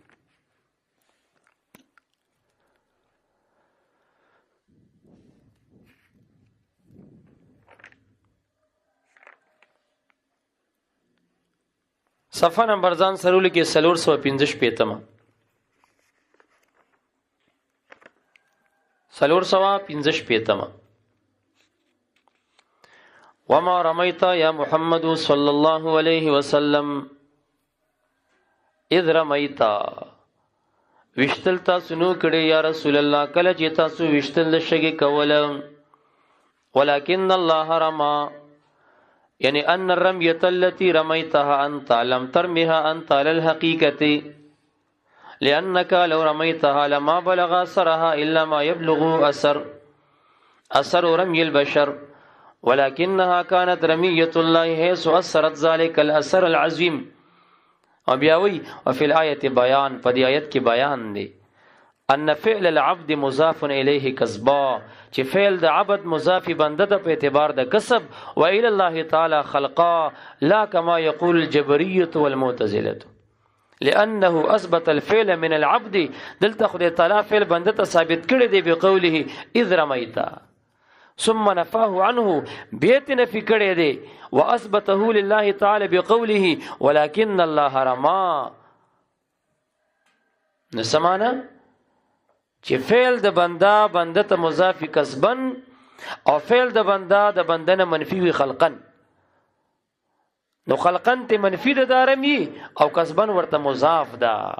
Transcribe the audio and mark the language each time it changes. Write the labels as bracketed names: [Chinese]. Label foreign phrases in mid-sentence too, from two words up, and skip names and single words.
[Pashto] صفحه نمبر ځان سره لیکي 415 پیتمه 415 پیتمه. [Arabic] وما رميت يا محمد صلى الله عليه وسلم اذ رميت [Pashto] وشتل تاسو نو کړي یا رسول الله کله چې تاسو وشتل شګي کوله. [Arabic] ولكن الله رمى یعنی ان الرميه التي رميتها انت لم ترمها انت على الحقيقه لانك لو رميتها لما بلغ اثرها الا ما يبلغ اثر رمي البشر ولكنها كانت رميه الله حيث اثرت ذلك الاثر العظيم. [Pashto] او بیاوی [Arabic] وفي الايه بیان [Pashto] په دې آیت کې بیان دی [Arabic] ان فعل العبد مضاف الیه کسبا [Pashto] چې فعل د عبد مضاف بنده ته په اعتبار د کسب [Arabic] و الى الله تعالی خلقا لا كما يقول الجبريه والمعتزله لانه اثبت الفعل من العبد. [Pashto] دلته خدای تعالی فعل بنده ته ثابت کړی دی [Arabic] بقوله اذ رميت ثم نفاه عنه [Pashto] بیت نفی کړی دی [Arabic] واثبته لله تعالی بقوله ولكن الله رمى. [Pashto] نسمانه چې فعل د بنده ته مضاف کسبن او فعل د بنده نه منفي وي خلقن. نو خلقن ته منفي ده دارمي او کسبن ورته مضاف ده.